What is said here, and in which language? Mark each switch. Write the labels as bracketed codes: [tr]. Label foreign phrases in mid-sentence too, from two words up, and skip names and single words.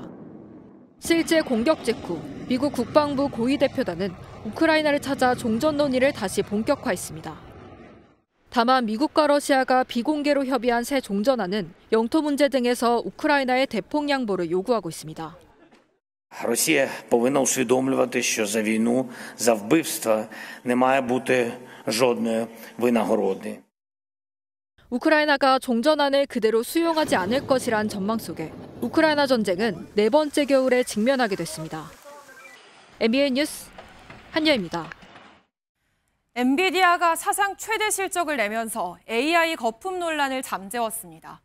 [ko] 실제 공격 직후 미국 국방부 고위 대표단은 우크라이나를 찾아 종전 논의를 다시 본격화했습니다. 다만 미국과 러시아가 비공개로 협의한 새 종전안은 영토 문제 등에서 우크라이나의 대폭 양보를 요구하고 있습니다. [uk] Росія повинна усвідомлювати, що за війну, за вбивства не має бути жодної винагороди. [ko] 우크라이나가 종전안을 그대로 수용하지 않을 것이란 전망 속에 우크라이나 전쟁은 네 번째 겨울에 직면하게 됐습니다. MBN 뉴스 한여입니다. 엔비디아가 사상 최대 실적을 내면서 AI 거품 논란을 잠재웠습니다.